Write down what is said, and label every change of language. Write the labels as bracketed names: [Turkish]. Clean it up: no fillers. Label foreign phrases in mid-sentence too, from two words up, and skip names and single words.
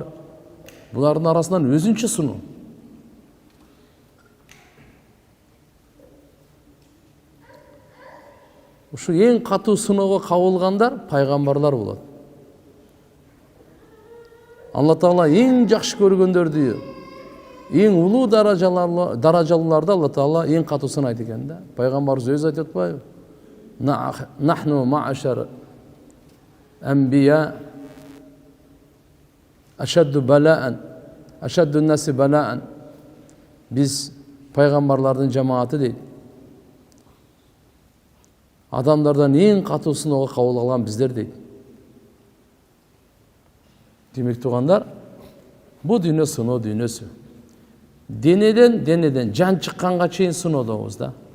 [Kyrgyz] Булардын арасынан өзүнчө сыноо. Ушу эң катуу сыноого кабылгандар пайгамбарлар болот. Алла Таала эң жакшы көргөндөрдү, эң улуу даражалууларды Алла Таала эң катуу сынайт экен да. Пайгамбарыбыз өзү айтып атпайбы? [Arabic] نحن معاشر الأنبياء أشد بلاء، أشد الناس بلاء. [Kyrgyz] Биз пайгамбарлардын жамааты дейт. Адамдардан эң катуу сыноого кабыл алган биздер дейт. Демек туугандар, бул дүйнө сыноо дүйнөсү. Денеден жан чыкканга чейин сыноодобуз да.